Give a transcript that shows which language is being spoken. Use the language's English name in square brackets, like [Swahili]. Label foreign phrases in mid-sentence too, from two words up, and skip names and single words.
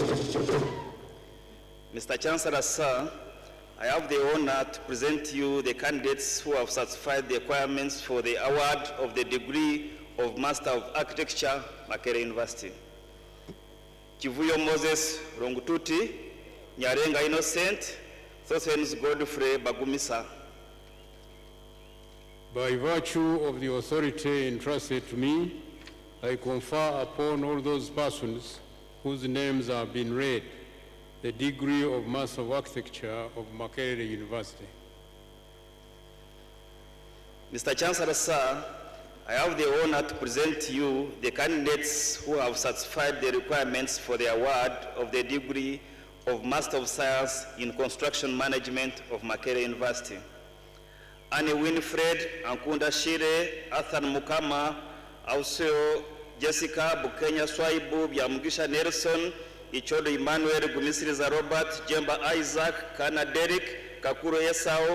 [English] Chancellor, sir, I have the honor to present to you the candidates who have satisfied the requirements for the award of the degree of Master of Architecture, Makerere University. Kivuyo Moses Rongututi, Nyarenga Innocent, Sosens Godfrey Bagumisa. By virtue of the authority entrusted to me, I confer upon all those persons whose names have been read the degree of Master of Architecture of Makerere University. Mr. Chancellor, sir, I have the honor to present to you the candidates who have satisfied the requirements for the award of the degree of Master of Science in Construction Management of Makerere University. Annie Winfred, Ankunda Shire, Athan Mukama, Auseo, Jessica, Bukenya Swaibu, Byamugisha Nelson, Ichodo Emmanuel, Gumisiriza Robert, Jemba Isaac, Kana Derek, Kakuro Esau,